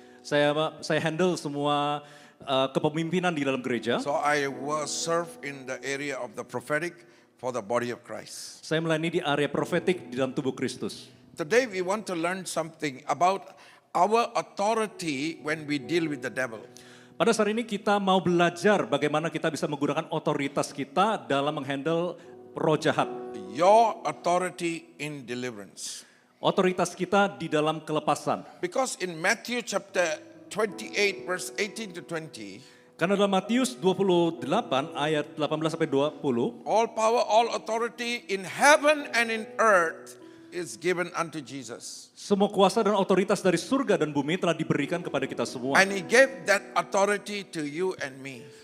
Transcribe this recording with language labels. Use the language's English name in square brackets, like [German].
[Indonesian] Saya handle semua kepemimpinan di dalam gereja. [English] So I will serve in the area of the prophetic for the body of Christ. [Indonesian] Saya melayani di area profetik di dalam tubuh Kristus. [English] Today we want to learn something about our authority when we deal with the devil. [Indonesian] Pada saat ini kita mau belajar bagaimana kita bisa menggunakan otoritas kita dalam menghandle roh jahat. [English] Your authority in deliverance. [Indonesian] Otoritas kita di dalam kelepasan. [English] Because in Matthew chapter 28 verse 18 to 20, [Indonesian] karena dalam Matius 28 ayat 18 sampai 20, [English] all power, all authority in heaven and in earth is given unto Jesus. [Indonesian] Semua kuasa dan otoritas dari surga dan bumi telah diberikan kepada kita semua. [English] And he gave that authority to you and me.